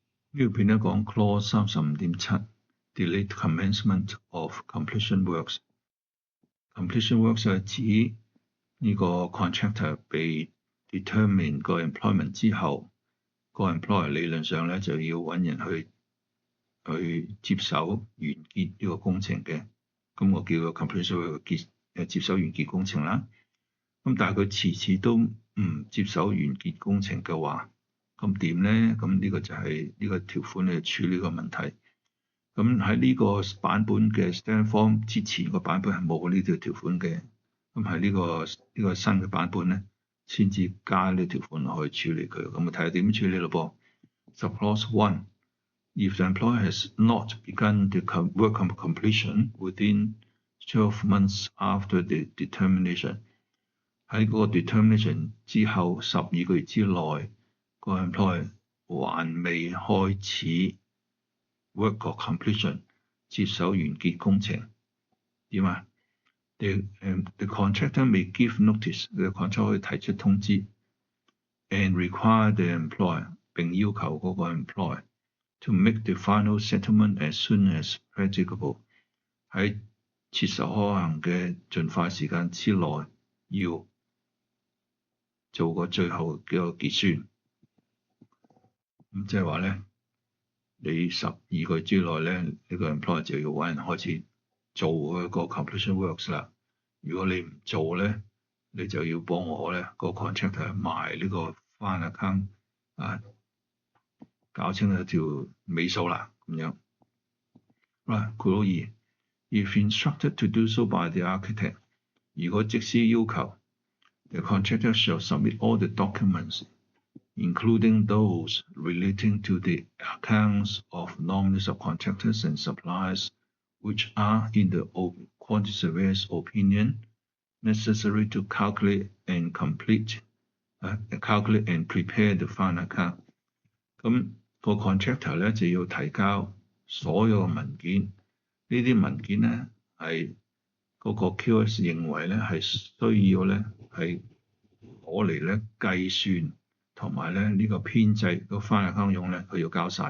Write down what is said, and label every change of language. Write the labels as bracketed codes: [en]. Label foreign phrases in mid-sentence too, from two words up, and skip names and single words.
[yue] 呢度片咧講 [en] clause 35.7 delayed commencement of completion works。 completion works [yue] 係指呢個 contractor 被 determine 個 employment 之後，個 employer 理論上咧就要揾人去接手完結呢個工程嘅。咁我叫個 [en] completion work [yue] 接手完結工程啦。咁但係佢遲遲都唔接手完結工程嘅話，咁點咧？咁呢個就係呢個條款嚟處理個問題。咁喺呢個版本嘅 [en] standard form [yue] 之前個版本係冇呢條條款嘅。咁喺呢個新嘅版本咧，先至加呢條款落去處理佢。咁啊睇下點處理咯噃。 [en] Clause 1 If the employer has not begun the work completion within 12 months after the determination， [yue] 喺嗰個 determination 之後12個月之內，個 employer 還未開始 [en] work completion [yue] 接手完結工程，點啊 [en] ？The contractor may give notice， [yue] 個 contractor 可以提出通知 [en] ，and require the employer [yue] 並要求嗰個 [en] employer to make the final settlement as soon as practicable， [yue] 喺切實可行嘅盡快時間之內要做個最後嘅個結算。咁即係話咧，你12個月之內咧，呢個 employer 就要揾人開始做嗰個 [en] completion works [yue] 啦。如果你唔做咧，你就要幫我咧個 contractor 埋呢個 [en] final account [yue] 搞清楚條尾數啦，咁樣。 [en] 括號2 If instructed to do so by the architect， [yue] 如果則師要求 [en] the contractor shall submit all the documents including those relating to the accounts of nominal subcontractors and suppliers which are in the quantity surveyor's opinion necessary to calculate and prepare the final account。 [yue] 咁個 contractor 咧就要提交所有嘅文件，呢啲文件咧係嗰個 QS 認為咧係需要咧係攞嚟咧計算同埋咧呢個編製個 [en] final account [yue] 用咧，佢要交晒。